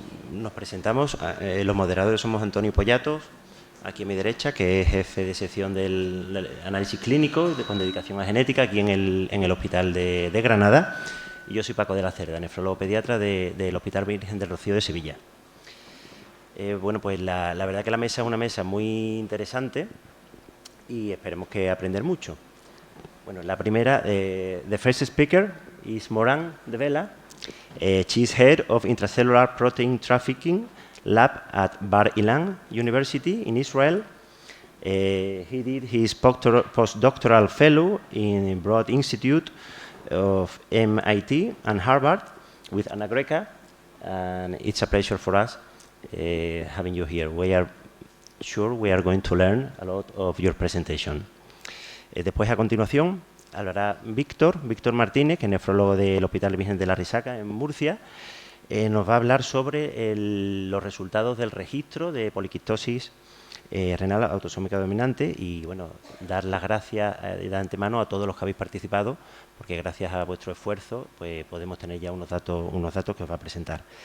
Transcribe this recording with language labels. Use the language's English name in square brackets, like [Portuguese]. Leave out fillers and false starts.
[Spanish] Nos presentamos, los moderadores somos Antonio Pollatos, aquí a mi derecha, que es jefe de sección del análisis clínico con dedicación a genética aquí en el Hospital de Granada. Y yo soy Paco de la Cerda, nefrólogo pediatra del Hospital Virgen del Rocío de Sevilla. Bueno, pues la verdad que la mesa es una mesa muy interesante y esperemos que aprender mucho. Bueno, la primera, [English] the first speaker is Moran de Vela. She is head of intracellular protein trafficking lab at Bar Ilan University in Israel. He did his postdoctoral fellow in Broad Institute of MIT and Harvard with Ana Greca, and it's a pleasure for us having you here. We are sure we are going to learn a lot of your presentation. [Spanish] Después, a continuación, hablará Víctor Martínez, que es nefrólogo del Hospital Virgen de la Risaca en Murcia. Nos va a hablar sobre los resultados del registro de poliquistosis renal autosómica dominante y, bueno, dar las gracias de antemano a todos los que habéis participado, porque gracias a vuestro esfuerzo pues podemos tener ya unos datos que os va a presentar.